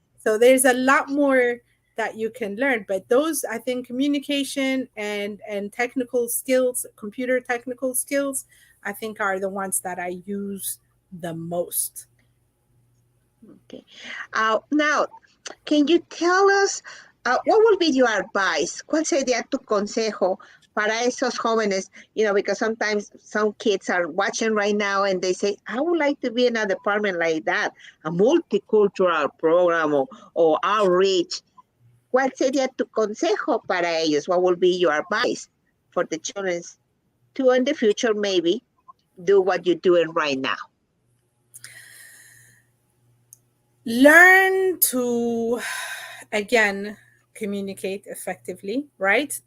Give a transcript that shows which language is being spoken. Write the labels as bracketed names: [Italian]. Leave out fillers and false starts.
[English] So there's a lot more that you can learn, but those, I think, communication and technical skills, computer technical skills, I think are the ones that I use the most. Okay. Now, can you tell us what would be your advice? [Spanish] ¿Cuál sería tu consejo para esos jóvenes? [English] Because sometimes some kids are watching right now and they say, I would like to be in a department like that, a multicultural program or outreach. [Spanish] ¿Cuál sería tu consejo para ellos? [English] What would be your advice for the children to, in the future, maybe do what you're doing right now? Learn to, again, communicate effectively, right?